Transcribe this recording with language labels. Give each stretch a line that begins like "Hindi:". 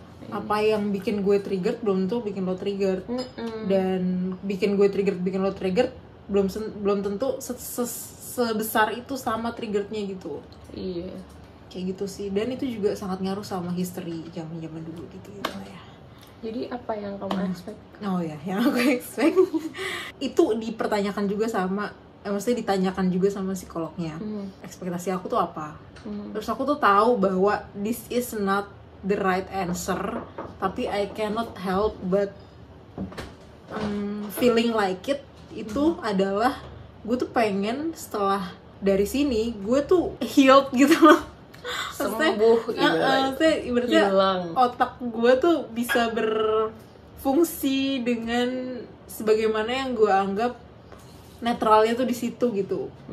Indonesian: Apa yang bikin gue trigger belum tentu bikin lo trigger. Dan bikin gue trigger bikin lo trigger belum tentu sebesar itu sama triggernya gitu. Iya. Kayak gitu sih. Dan itu juga sangat ngaruh sama history zaman dulu gitu ya. Jadi apa yang kamu expect? Oh ya, yang aku expect itu dipertanyakan juga sama, maksudnya ditanyakan juga sama psikolognya. Ekspektasi aku tuh apa? Terus aku tuh tahu bahwa
English: this is not the right answer,
Indonesian: tapi
English: I cannot help but feeling like it.
Indonesian: Itu adalah gue tuh pengen setelah dari sini gue tuh healed gitu loh. Sembuh, ibaratnya hilang. otak gue tuh bisa fungsi dengan sebagaimana yang gue anggap netralnya tuh di situ gitu.